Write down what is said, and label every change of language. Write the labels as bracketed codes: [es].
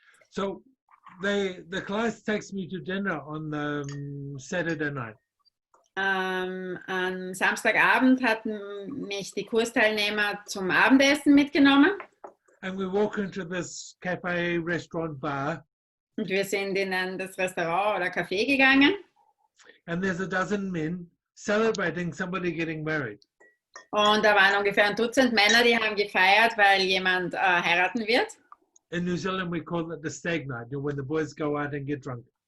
[en] So the class takes me to dinner on Saturday night. [de] Am Samstagabend hatten mich die Kursteilnehmer zum Abendessen mitgenommen. [en] And we walk into this cafe, restaurant, bar. [de] Und wir sind in das Restaurant oder Café gegangen. [en] And there's a dozen men celebrating somebody getting married. [de] Und da waren ungefähr ein Dutzend Männer, die haben gefeiert, weil jemand heiraten wird. [en] In New Zealand, we call it the stag night, when the boys go out and get drunk.